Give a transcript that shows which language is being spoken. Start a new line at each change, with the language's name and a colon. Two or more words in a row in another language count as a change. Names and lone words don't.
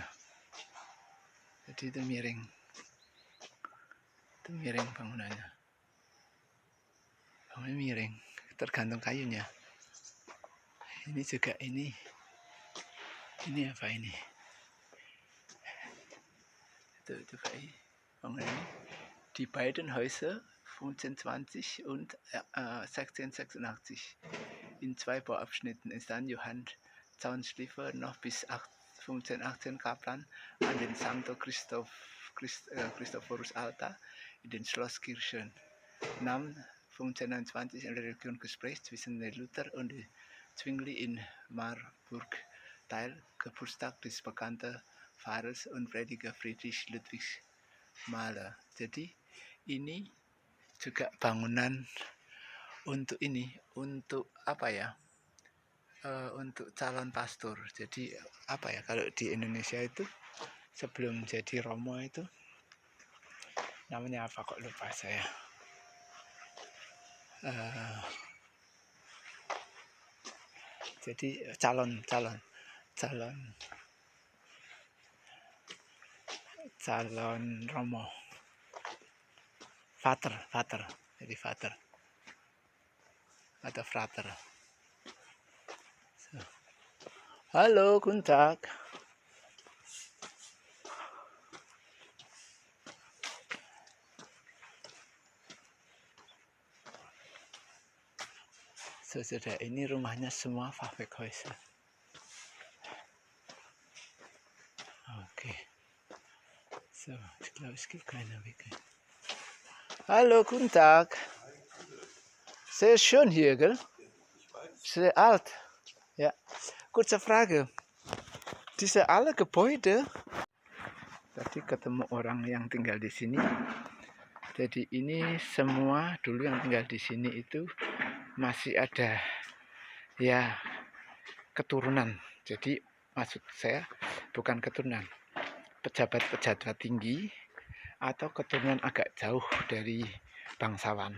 Indonesian: Jadi itu miring bangunannya. Bangunnya miring, tergantung kayunya. Ini juga ini apa ini? Itu kayak bangunan ini di
German: Beidenhäuser 25 und 1686 in 2 Bauabschnitten entstand Johann Zaunschliefer noch bis 1518 Kaplan an den Santo Christophorus Altar in den Schlosskirchen. Nahm 1529 ein Religionsgespräch zwischen Luther und Zwingli in Marburg teil, Geburtstag des bekannten Pfarrers und Prediger Friedrich Ludwig Mahler.
Indonesian: Jadi ini juga bangunan untuk apa ya? Untuk calon pastor. Jadi apa ya, kalau di Indonesia itu sebelum jadi romo itu namanya apa kok lupa saya. Jadi calon romo, Vater, jadi Vater atau Frater.
German: So. Halo, guten Tag. So,
Indonesian: sudah ini rumahnya semua Fachwerkhäuser. Oke.
German: So, ich glaube, es gibt keiner Weg. Hallo, guten Tag. Sehr schön hier, gell? Sehr alt. Ja. Kurze Frage. Diese alle Gebäude,
Indonesian: tadi ketemu orang yang tinggal di sini. Jadi ini semua dulu yang tinggal di sini itu masih ada ya keturunan. Jadi maksud saya bukan keturunan, pejabat tinggi atau keturunan agak jauh dari bangsawan.